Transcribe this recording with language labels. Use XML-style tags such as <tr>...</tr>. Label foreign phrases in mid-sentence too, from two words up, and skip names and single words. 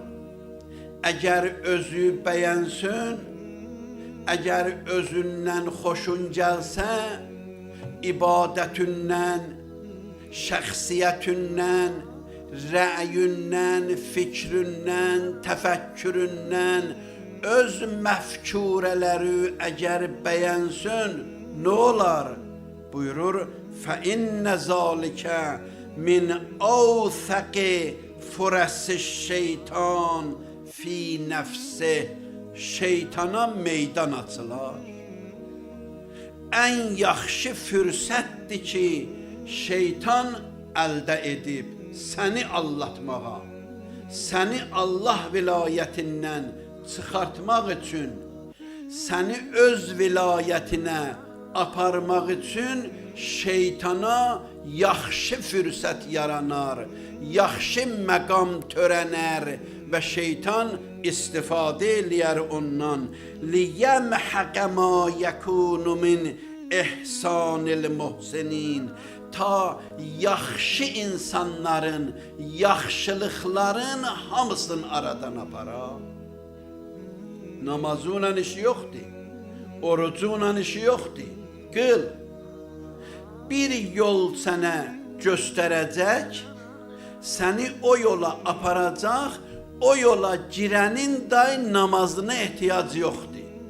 <az>Əgər özü bəyənsin, əgər özündən xoşun gəlsə, ibadətündən, şəxsiyyətündən, rəyündən, fikründən, təfəkküründən, öz məfkurələri əgər bəyənsin, nə olar? Buyurur,</az> <ar>فَإِنَّ ذَلِكَ مِنْ أَوْثَقِ فُرَسِ الشَّيْطَانِ في نفسي,</ar> <az>şeytana meydan açılar. Ən yaxşı fürsətdir ki, şeytan əldə edib səni allatmağa, səni Allah vilayətindən çıxartmaq üçün, səni öz vilayətinə aparmaq üçün şeytana yaxşı fürsət yaranar, yaxşı məqam törənər və şeytan istifadə eləyər ondan.</az> <ar>لِيَمْحَقَ مَا يَكُونُ مِنْ إِحْسَانِ الْمُحْسِنِينَ,</ar> <az>ta yaxşı insanların, yaxşılıqların hamısını aradan apara. Namazıyla işi yoxdur, orucuyla işi yoxdur. Qıl. Bir yol sənə göstərəcək, səni o yola aparacaq, o yola girənin day namazına ehtiyac yoxdur.</az>